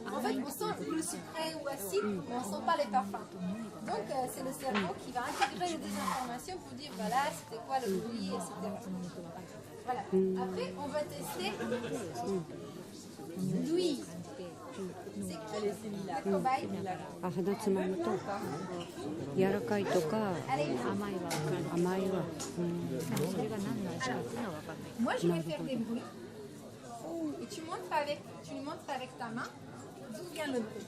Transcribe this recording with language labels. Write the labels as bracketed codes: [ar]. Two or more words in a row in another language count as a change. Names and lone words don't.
[fr] En fait, on sent le sucré ou acide, mais on ne sent pas les parfums. Donc c'est le cerveau qui va intégrer des informations pour dire voilà, c'était quoi le bruit, etc. Voilà. Après, on va tester l'ouïe. C'est la cobaye. [ja] あ、鼻つまむと柔らかいとか甘いは分かる甘いは、それが何の味かっていうのは分かんない [fr] Moi, je vais faire des bruits. Et tu lui montres avec ta main d'où vient le bruit.